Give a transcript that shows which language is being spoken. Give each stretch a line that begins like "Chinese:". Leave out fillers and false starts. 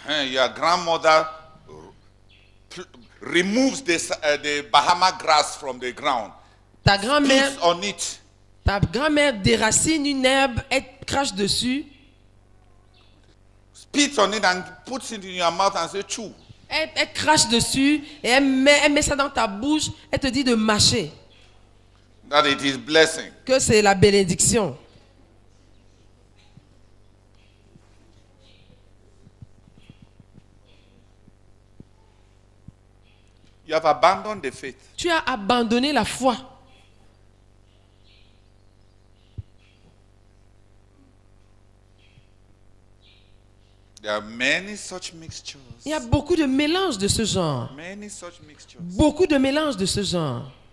English: Your grandmother removes the Bahama grass from the ground.
French: ta grand-mère
English: Spits on it.
French: déracine une herbe, elle crache dessus,
English: Spits on it and puts it in your mouth and say, chew.
French: elle crache dessus et elle met ça dans ta bouche, elle te dit de mâcher,
English: That it is blessing.
French: que c'est la bénédiction.
English: You have abandoned the faith.
French: Tu as abandonné la foi.
English: There are many such mixtures.
French: Il y a beaucoup de mélanges de ce genre.
English: Many such mixtures.
French: Beaucoup de mélanges de ce genre.